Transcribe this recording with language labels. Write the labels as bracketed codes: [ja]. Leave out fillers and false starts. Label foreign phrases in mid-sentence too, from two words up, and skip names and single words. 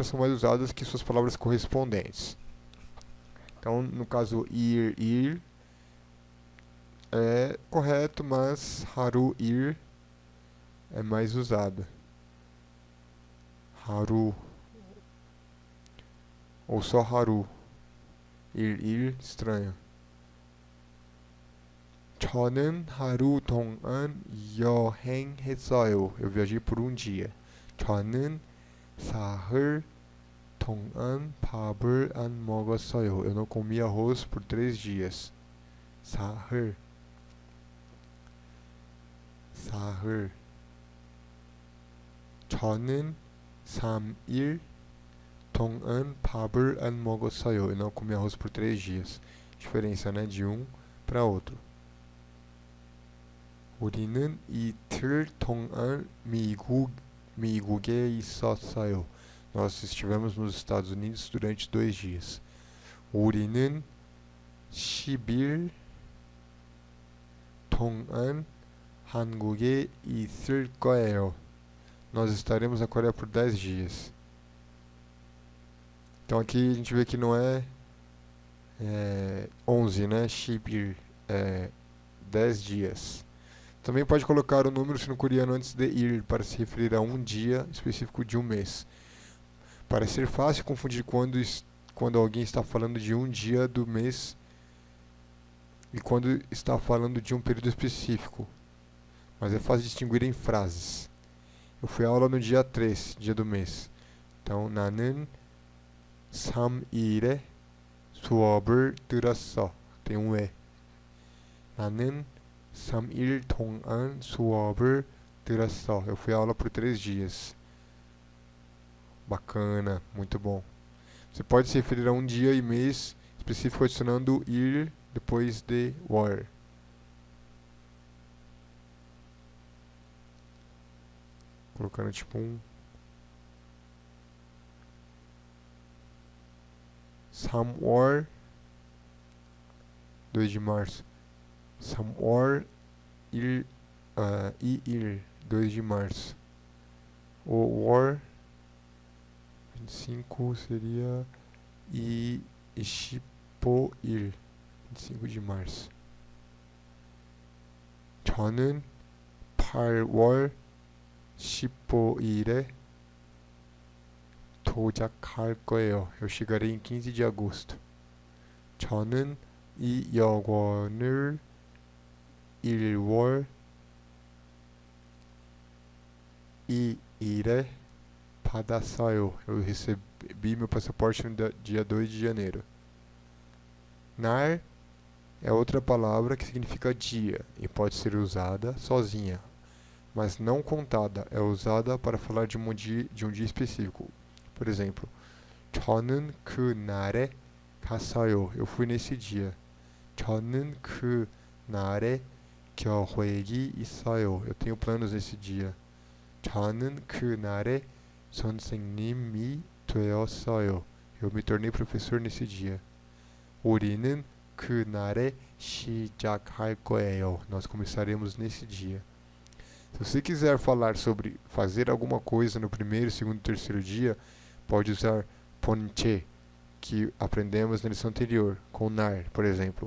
[pt] são mais usadas que suas palavras correspondentes. Então, no caso, ir é correto, mas haru-ir é mais usada. Haru ou só haru. Ir, estranho. [ko] 저는 하루 동안 여행했어요. [pt] Eu viajei por um dia. [ko] 저는 사흘 동안 밥을 안 먹었어요. [pt] Eu não comi arroz por 3 dias. [ko] 사흘. 저는 3일 동안 밥을 안 먹었어요. [pt] Eu não comi arroz por 3 dias. Diferença, né, de um para outro. [ko] 우리는 이틀 동안 미국에 있었어요. [pt] Nós estivemos nos Estados Unidos durante 2 dias. [ko] 우리는 10일 동안 한국에 있을 거예요. [pt] Nós estaremos na Coreia por 10 dias. Então aqui a gente vê que não é 11, né? 10 dias. Também pode colocar o número sino-coreano antes de ir, para se referir a um dia específico de um mês. Parece ser fácil confundir quando alguém está falando de um dia do mês e quando está falando de um período específico, mas é fácil distinguir em frases. Eu fui à aula no dia 3, dia do mês. Então, [ko] 나는 3일에 수업을 들었어. [pt] Tem um E. [ko] 나는 3일 동안 수업을 들었어. [pt] Eu fui à aula por 3 dias. Bacana, muito bom. Você pode se referir a um dia e mês específico adicionando ir depois de war. Colocando tipo um 3월 2 de março. [ko] 3월 2일 [pt] 2 de março. O war 25 seria e 25일 25 de março. [ko] 저는 8월 15일에 도착할 거예요. [pt] Eu chegarei em 15 de agosto. [ko] 저는 이 여권을 1월 2일에 받았어요. [pt] Eu recebi meu passaporte no dia 2 de janeiro. 날 é outra palavra que significa dia e pode ser usada sozinha, mas não contada. É usada para falar de um dia específico. Por exemplo, [ko] 저는 그날에 갔어요. [pt] Eu fui nesse dia. [ko] 저는 그날에 계획이 있어요. [pt] Eu tenho planos nesse dia. [ko] 저는 그날에 선생님이 되었어요. [pt] Eu me tornei professor nesse dia. [ko] 우리는 그날에 시작할 거예요. [pt] Nós começaremos nesse dia. Se você quiser falar sobre fazer alguma coisa no primeiro, segundo e terceiro dia, pode usar 번째, que aprendemos na lição anterior, com 날, por exemplo.